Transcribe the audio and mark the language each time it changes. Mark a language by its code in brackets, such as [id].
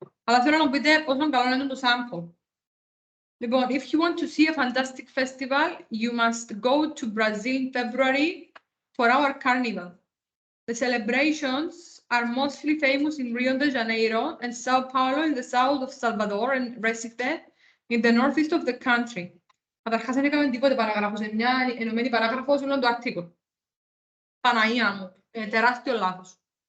[el] Αλλά θέλω να μου πείτε πόσο καλό είναι το sample. [en] Λοιπόν, if you want to see a fantastic festival, you must go to Brazil in February for our carnival. The celebrations are mostly famous in Rio de Janeiro and Sao Paulo in the south of Salvador and Recife in the northeast of the country. [el] Καταρχάς δεν έκαμε τίποτε παράγραφος, είναι μια ενωμένη παράγραφος όλων το article. Παναγία μου, τεράστιο λάθος.